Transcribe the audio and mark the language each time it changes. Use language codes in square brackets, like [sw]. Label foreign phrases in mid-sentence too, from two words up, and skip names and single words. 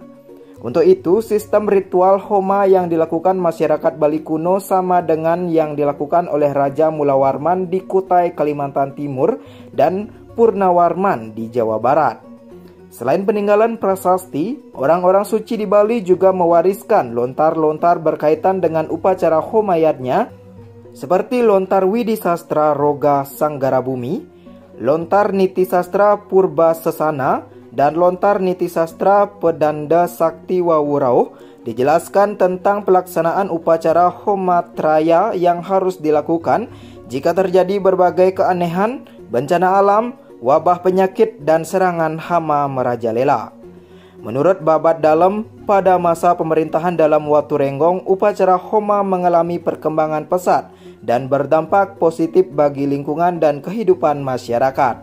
[id] Untuk itu, sistem ritual homa yang dilakukan masyarakat Bali kuno sama dengan yang dilakukan oleh Raja Mulawarman di Kutai, Kalimantan Timur dan Purnawarman di Jawa Barat. Selain peninggalan prasasti, orang-orang suci di Bali juga mewariskan lontar-lontar berkaitan dengan upacara homayatnya seperti lontar Widi Sastra Roga Sanggarabumi, lontar Niti Sastra Purba Sesana, dan lontar Niti Sastra Pedanda Sakti Wawurau. Dijelaskan tentang pelaksanaan upacara Homatraya yang harus dilakukan jika terjadi berbagai keanehan, bencana alam, wabah penyakit, dan serangan hama merajalela. Menurut Babat Dalem, pada masa pemerintahan dalam Watu Renggong, upacara Homa mengalami perkembangan pesat dan berdampak positif bagi lingkungan dan kehidupan masyarakat.